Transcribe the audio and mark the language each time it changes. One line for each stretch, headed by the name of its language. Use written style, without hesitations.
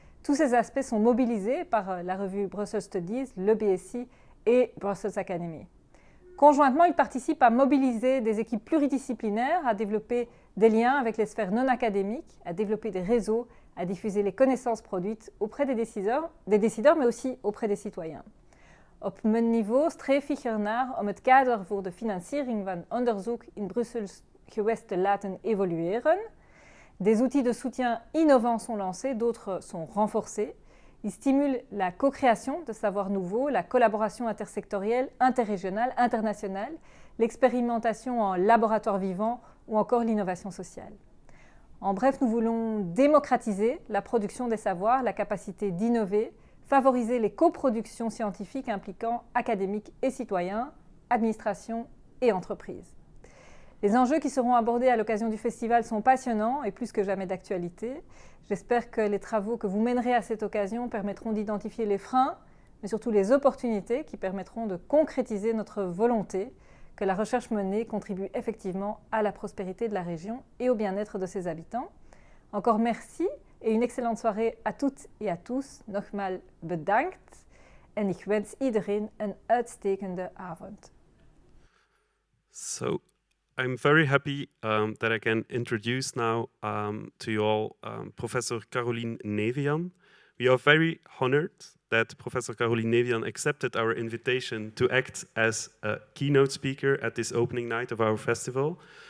French: Tous ces aspects sont mobilisés par la revue Brussels Studies, le BSI et Brussels Academy. Conjointement, ils participent à mobiliser des équipes pluridisciplinaires, à développer des liens avec les sphères non académiques, à développer des réseaux, à diffuser les connaissances produites auprès des décideurs mais aussi auprès des citoyens.
Dutch: Op mijn niveau streef ik ernaar om het kader voor de financiering van onderzoek in Brussels gewest te laten évolueren.
French: Des outils de soutien innovants sont lancés, d'autres sont renforcés. Ils stimulent la co-création de savoirs nouveaux, la collaboration intersectorielle, interrégionale, internationale, l'expérimentation en laboratoire vivant ou encore l'innovation sociale. En bref, nous voulons démocratiser la production des savoirs, la capacité d'innover, favoriser les coproductions scientifiques impliquant académiques et citoyens, administration et entreprises. Les enjeux qui seront abordés à l'occasion du festival sont passionnants et plus que jamais d'actualité. J'espère que les travaux que vous mènerez à cette occasion permettront d'identifier les freins, mais surtout les opportunités qui permettront de concrétiser notre volonté que la recherche menée contribue effectivement à la prospérité de la région et au bien-être de ses habitants. Encore merci et une excellente soirée à toutes et à tous.
Dutch: Nogmaals bedankt en ik wens iedereen een uitstekende avond.
English: So, I'm very happy that I can introduce now to you all Professor Caroline Nevejan. We are very honored that Professor Caroline Nevejan accepted our invitation to act as a keynote speaker at this opening night of our festival.